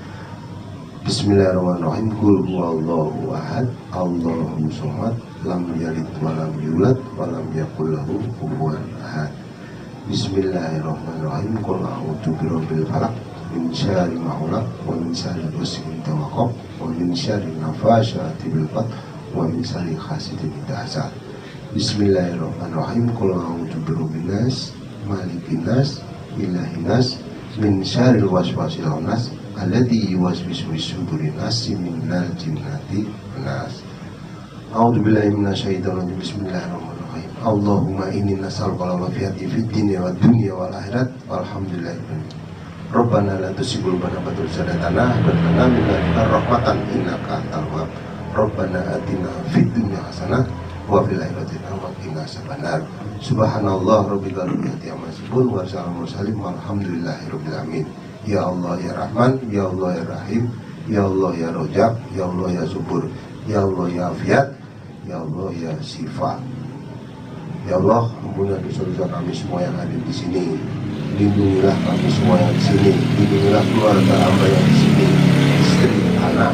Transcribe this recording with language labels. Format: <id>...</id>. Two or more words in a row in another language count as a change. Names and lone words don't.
<ar>بسم الله الرحمن الرحيم. قل هو الله أحد، الله الصمد، لم يلد ولم يولد ولم يكن له كفوا أحد. بسم الله الرحمن الرحيم. قل أعوذ برب الفلق، من شر ما خلق، ومن شر غاسق إذا وقب، ومن شر النفاثات في العقد، ومن شر حاسد إذا حسد. بسم الله الرحمن الرحيم. قل أعوذ برب الناس، ملك الناس، إله الناس، من شر الوسواس الخناس، الذي يوسوس في صدور الناس من الجنة والناس. أعوذ بالله من الشيطان الرجيم. بسم الله الرحمن الرحيم. اللهم إني نسألك العافية في الدنيا والدنيا والآخرة. والحمد لله. ربنا لا تزغ قلوبنا بعد إذ هديتنا وهب لنا من لدنك رحمة إنك أنت الوهاب. ربنا آتنا في الدنيا حسنة وفي الآخرة حسنة وقنا عذاب النار. سبحان الله رب العزة عما يصفون وسلام مرسلين والحمد لله رب العالمين. يا الله يا رحمن، يا الله يا رحيم، يا الله يا رجب، يا الله يا صبور، يا الله يا عافية، يا الله يا شفاء.</ar> <id>Ya Allah, ampunilah dosa-dosa kami semua yang ada di sini. Lindungilah kami semua yang di sini. Lindungilah keluarga hamba yang di sini, istri, anak.</id>